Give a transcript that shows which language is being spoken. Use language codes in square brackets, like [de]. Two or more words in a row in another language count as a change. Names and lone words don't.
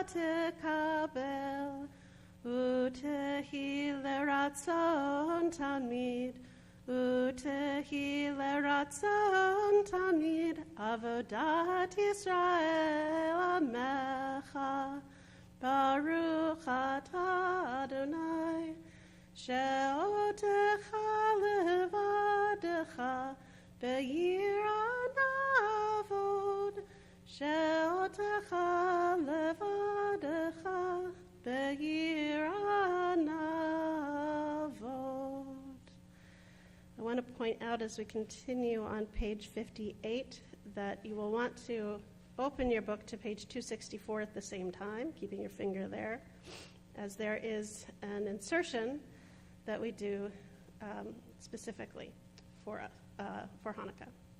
[he] תקבל ותהי לרצון תמיד ותהי לרצון תמיד עבודת ישראל עמך ברוך אתה ה' שאותך לבדך ביראה נעבוד שאותך לבדך ביראה נעבוד. [en] I want to point out as we continue on page 58 that you will want to open your book to page 264 at the same time, keeping your finger there, as there is an insertion that we do specifically for Hanukkah.